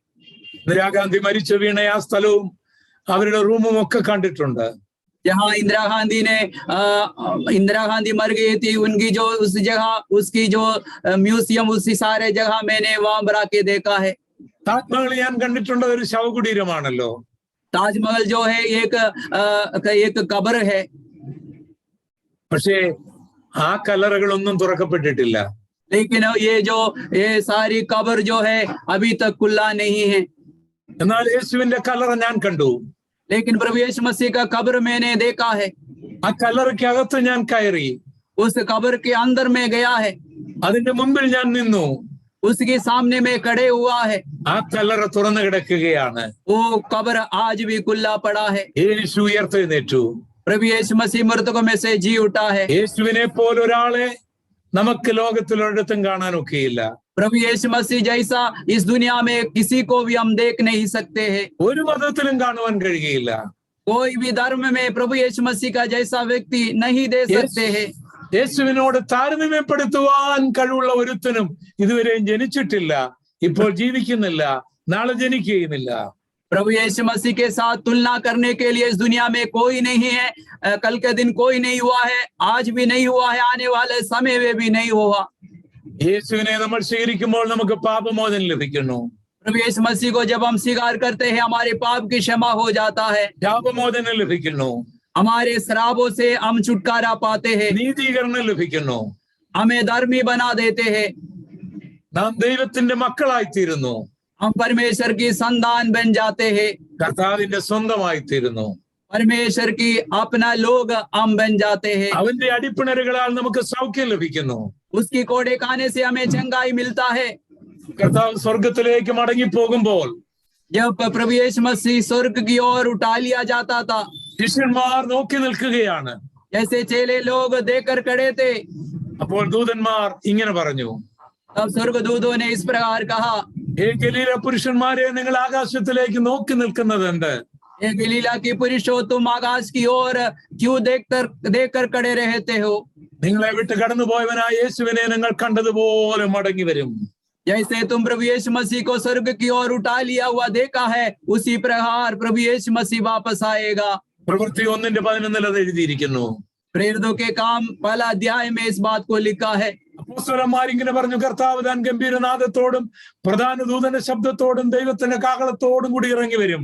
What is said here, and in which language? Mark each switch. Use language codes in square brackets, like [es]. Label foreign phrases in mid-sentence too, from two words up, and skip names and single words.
[ml] ഇന്ദിരാഗാന്ധി മരിച്ചു വീണ ആ സ്ഥലവും അവരുടെ റൂമും ഒക്കെ കണ്ടിട്ടുണ്ട്. [hi] जहाँ इंदिरा गांधी मर गई थी, उनकी जो उस जगह उसकी जो म्यूजियम, उसी सारे जगह मैंने वहां पर आके देखा है। [ml] താജ്മഹൽ ഞാൻ കണ്ടിട്ടുണ്ട്, ഒരു ശവകുടീരമാണല്ലോ. [hi] ताजमहल जो है एक कब्र है। [ml] പക്ഷേ ആ കല്ലറകളൊന്നും തുറക്കപ്പെട്ടിട്ടില്ല. [hi] लेकिन ये सारी कब्र जो है अभी तक खुला नहीं है। [ml] എന്നാൽ യേശുവിന്റെ കല്ലറ ഞാൻ കണ്ടു. [hi] लेकिन प्रभु यीशु मसीह का कब्र मैंने देखा है। [ml] ആ കല്ലറയ്ക്കകത്ത് ഞാൻ കയറി. [hi] उस कब्र के अंदर में गया है। [ml] അതിന്റെ മുമ്പിൽ ഞാൻ നിന്നു. [hi] उसके सामने में खड़े हुआ है। [ml] ആ കല്ലറ തുറന്നു കിടക്കുകയാണ്. [hi] वो कब्र आज भी खुला पड़ा है। [ml] യേശു ഉയർത്തെഴുന്നേറ്റു. [hi] प्रभु यीशु मसीह मृतकों में से जी उठा है। [ml] യേശുവിനെ പോലെ ഒരാളെ നമുക്ക് ലോകത്തിലൊരിടത്തും കാണാനൊക്കെയില്ല. [hi] प्रभु यीशु मसीह जैसा इस दुनिया में किसी को भी हम देख नहीं सकते हैं। [ml] ഒരു മതത്തിലും കാണുവാൻ കഴിയുകയില്ല. [hi] कोई भी धर्म में प्रभु यीशु मसीह का जैसा व्यक्ति नहीं दे सकते हैं। [ml] യേശുവിനോട് താരതമ്യപ്പെടുത്തുവാൻ കഴിവുള്ള ഒരുത്തനും ഇതുവരെയും ജനിച്ചിട്ടില്ല, ഇപ്പോൾ ജീവിക്കുന്നില്ല, നാളെ ജനിക്കുകയുമില്ല. [hi] प्रभु यीशु मसीह के साथ तुलना करने के लिए इस दुनिया में कोई नहीं है। कल के दिन कोई नहीं हुआ है, आज भी नहीं हुआ है, आने वाले समय में भी नहीं हुआ। [ml] യേശുവിനെ നമ്മൾ സ്വീകരിക്കുമ്പോൾ നമുക്ക് പാപമോചനം ലഭിക്കുന്നു. [hi] प्रभु यीशु मसीह को जब हम स्वीकार करते हैं, हमारे पाप की क्षमा हो जाता है, [ml] പാപമോചനം ലഭിക്കുന്നു, [hi] हमारे श्रापों से हम छुटकारा पाते हैं, [ml] നീതീകരണം ലഭിക്കുന്നു, [hi] हमें धर्मी बना देते हैं, [ml] നാം ദൈവത്തിന്റെ മക്കളായിത്തീരുന്നു, [hi] हम परमेश्वर की संतान बन जाते हैं, [ml] കർത്താവിന്റെ സ്വന്തമായിത്തീരുന്നു, [hi] परमेश्वर की अपना लोग हम बन जाते हैं, [ml] അവന്റെ അടിപ്പിണരുകളാൽ നമുക്ക് സൗഖ്യം ലഭിക്കുന്നു. [hi] उसकी कोड़े खाने से हमें चंगाई मिलता है। [ml] കർത്താവ് സ്വർഗത്തിലേക്ക് മടങ്ങിപ്പോകുമ്പോൾ [hi] जब प्रभु यीशु मसीह स्वर्ग की ओर उठा लिया जाता था, [ml] ശിഷ്യന്മാർ നോക്കി നിൽക്കുകയാണ്. [hi] जैसे चेले लोग देखकर खड़े थे, [ml] അപ്പോൾ ദൂതന്മാർ ഇങ്ങനെ പറഞ്ഞു, [hi] तब स्वर्गदूतों ने इस प्रकार कहा, [ml] ഹേ ഗലീല പുരുഷന്മാരെ, നിങ്ങൾ ആകാശത്തിലേക്ക് നോക്കി നിൽക്കുന്നത് എന്ത്? [hi] हे गलीला की पुरुषो, तुम आकाश की ओर क्यों देखकर खड़े रहते हो? [ml] നിങ്ങളെ വിട്ട് കടന്നുപോയവനായ യേശുവിനെ നിങ്ങൾ കണ്ടതുപോലെ മടങ്ങി വരും. [hi] जैसे तुम प्रभु यीशु मसीह को स्वर्ग की ओर उठा लिया हुआ देखा है, उसी प्रकार प्रभु यीशु मसीह वापस आएगा। [ml] പ്രവൃത്തി 1:11 അത് എഴുതിയിരിക്കുന്നു. [hi] प्रेरितों के काम पहला अध्याय में इस बात को लिखा है। [ml] അപ്പോസ്തലന്മാരിങ്ങനെ പറഞ്ഞു, കർത്താവ് താൻ ഗംഭീരനാദത്തോടും പ്രധാന ദൂതന്റെ ശബ്ദത്തോടും ദൈവത്തിന്റെ കാഹളത്തോടും കൂടി ഇറങ്ങി വരും.